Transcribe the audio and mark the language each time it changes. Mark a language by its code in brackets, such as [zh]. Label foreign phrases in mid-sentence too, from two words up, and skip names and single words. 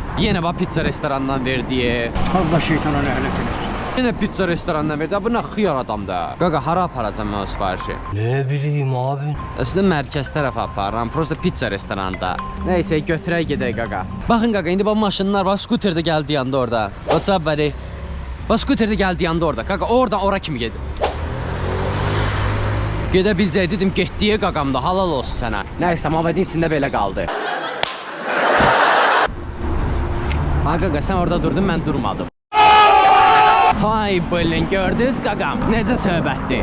[az] Yenə bax, pizza restoranından verdiyi. Allah şeytana lənət eləsin. Yenə pizza restoranından verdi, bu nə xıyar adamdır. Qaqa, hara aparacam mən o sifarişi? [tr] Ne bileyim abi. [az] Əslində mərkəz tərəfə aparıram, prosta pizza restoranında. Nəysə, götürək gedək, qaqa. Baxın, qaqa, indi bax maşınlar var, skuter də gəldi yanda orada. [en] What's up, buddy? [az] Bax, skuter də gəldi yanda orada. Qaqa, oradan ora kimi gedir. Gedə biləcək dedim, getdiyə qaqamda, halal olsun sənə. Nəysə, Mamedin içində belə qaldı. Ha, qaqa, sən orada durdun, mən durmadım. Hay bilin, gördünüz qaqam, necə söhbətdir.